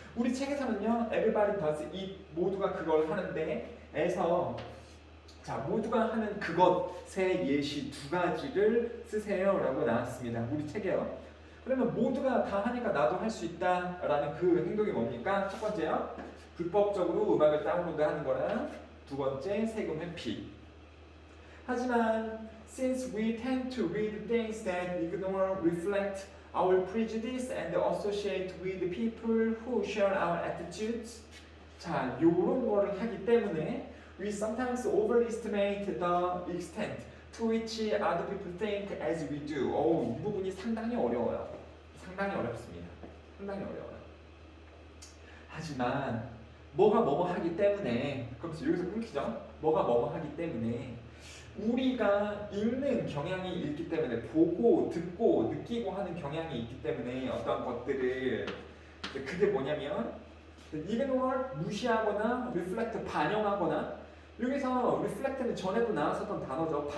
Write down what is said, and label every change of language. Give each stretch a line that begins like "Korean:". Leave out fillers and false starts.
Korean: 우리 책에서는요,
English: everybody does it,
Korean: 모두가 그걸 하는데 에서 자, 모두가 하는 그것의 예시 두 가지를 쓰세요라고 나왔습니다. 우리 책에요. 그러면 모두가 다 하니까 나도 할 수 있다라는 그 행동이 뭡니까? 첫 번째요, 불법적으로 음악을 다운로드하는 거랑 두 번째, 세금 회피.
English: 하지만 since we tend to read things that ignore, reflect our prejudice and associate with people who share our attitudes,
Korean: 자, 요런 거를 하기 때문에
English: we sometimes overestimate the extent to which other people think as we do.
Korean: 이 부분이 상당히 어려워요. 상당히 어렵습니다. 상당히 어려워요. 하지만 뭐가 뭐뭐 하기 때문에, 그럼 여기서 끊기죠? 뭐가 뭐뭐 하기 때문에 우리가 읽는 경향이 있기 때문에, 보고 듣고 느끼고 하는 경향이 있기 때문에 어떤 것들을, 그게 뭐냐면 ignore, 무시하거나 reflect, 반영하거나, 여기서 reflect는 전에도 나왔었던 단어죠.